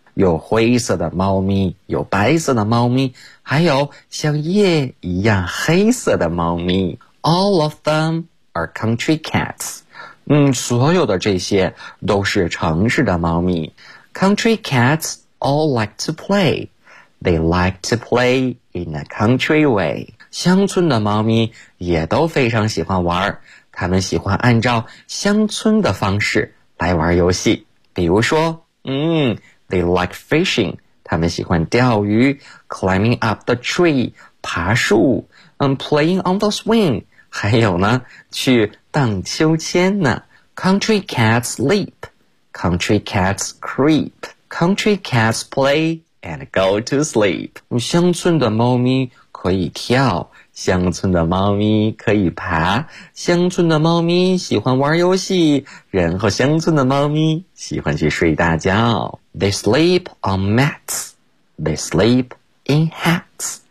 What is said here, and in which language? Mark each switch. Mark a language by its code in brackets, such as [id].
[zh] 有灰色的猫咪，有白色的猫咪，还有像夜一样黑色的猫咪。 [en] All of them. Are country cats. [zh] 所有的这些都是城市的猫咪。 [en] Country cats all like to play. They like to play in a country way. [zh] 乡村的猫咪也都非常喜欢玩，他们喜欢按照乡村的方式来玩游戏。比如说， [en] they like fishing. [zh] 他们喜欢钓鱼 [en] ，climbing up the tree， [zh] 爬树 [en] ，playing on the swing. [zh] 还有呢，去荡秋千呢。 [en] Country cats leap, country cats creep, country cats play and go to sleep. [zh] 乡村的猫咪可以跳，乡村的猫咪可以爬，乡村的猫咪喜欢玩游戏，然后乡村的猫咪喜欢去睡大觉。 [en] They sleep on mats, they sleep in hats.